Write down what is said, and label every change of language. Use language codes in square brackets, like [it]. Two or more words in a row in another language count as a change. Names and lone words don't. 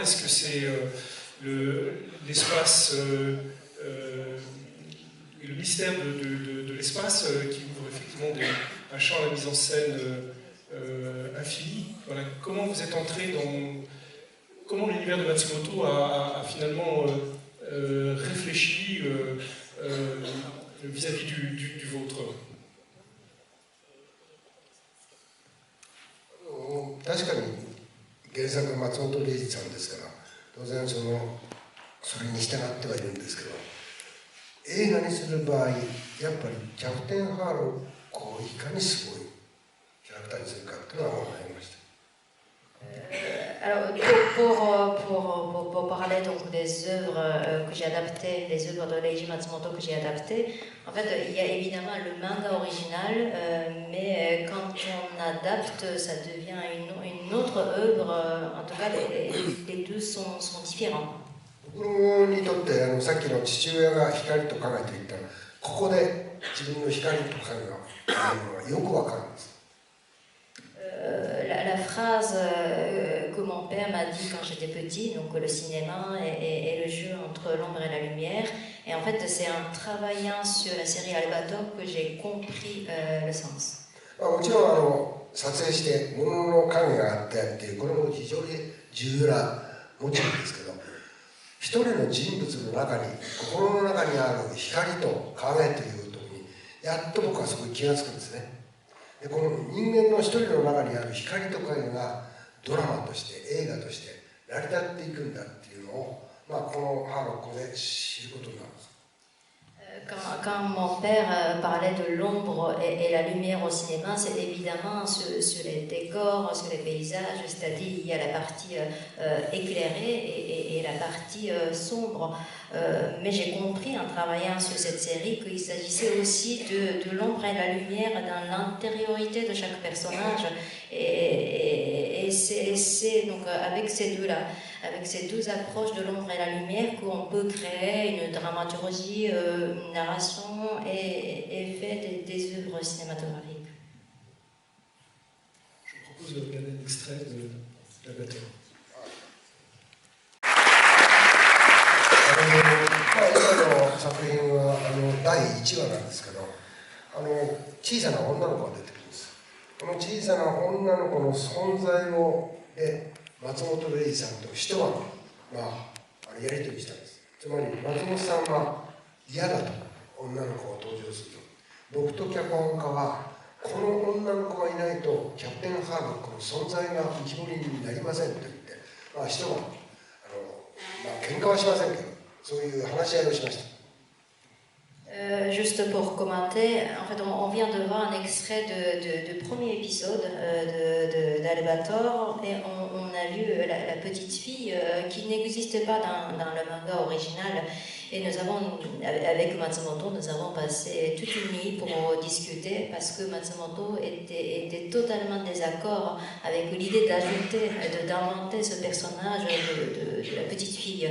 [fr] Est-ce que c'est l'espace, le mystère de l'espace qui ouvre effectivement un champ à la mise en scène infini? Voilà. Comment vous êtes entré dans... Comment l'univers de Matsumoto a finalement réfléchi vis-à-vis du vôtre? [ja] 確かに原作は松本零士さんですから当然それに従ってはいるんですけど映画にする場合やっぱりキャプテンハーロックをいかにすごいキャラクターにするかっていうのは考えました。 [fr] Alors, pour parler donc des œuvres que j'ai adaptées, les œuvres de Leiji Matsumoto que j'ai adaptées, en fait, il y a évidemment le manga original, mais quand on adapte, ça devient une autre œuvre. En tout cas, les deux sont différents. [ja] 僕にとってさっきの父親が光と影と言ったらここで自分の光と影があるのがよくわかるんです。 [fr] La phrase que mon père m'a dit quand j'étais petit, donc le cinéma et le jeu entre l'ombre et la lumière, et en fait c'est en travaillant sur la série Albator que j'ai compris le sens. [ja] もちろん撮影して物の影があってっていうこれも非常に重要なモチーフですけど一人の人物の中に心の中にある光と影というところにやっと僕はそこに気がつくんですね。でこの人間の一人の中にある光と影がドラマとして映画として成り立っていくんだっていうのを、このハーロックで知ることになるんです。 [fr] Quand mon père parlait de l'ombre et la lumière au cinéma, c'est évidemment sur les décors, sur les paysages, c'est-à-dire il y a la partie éclairée et la partie sombre. Mais j'ai compris en travaillant sur cette série qu'il s'agissait aussi de l'ombre et la lumière dans l'intériorité de chaque personnage. Et c'est donc avec ces deux-là, avec ces deux approches de l'ombre et la lumière qu'on peut créer une dramaturgie, une narration et faire des œuvres cinématographiques. Je vous propose de regarder un extrait de l'Albator. [ja] 今の作品は第1話なんですけど小さな女の子が出てくるんです。この小さな女の子の存在を松本零士さんと一晩やり取りしたんです。つまり松本さんは嫌だと女の子が登場すると僕と脚本家はこの女の子がいないとキャプテンハーロックの存在が浮き彫りになりませんと言って一晩喧嘩はしませんけどそういう話し合いをしました。 [fr] Juste pour commenter, en fait, on vient de voir un extrait du premier épisode d'Albator et on a vu la petite fille qui n'existe pas dans le manga original. Et nous avons, avec Matsumoto, nous avons passé toute une nuit pour discuter parce que Matsumoto était totalement en désaccord avec l'idée d'inventer ce personnage de la petite fille.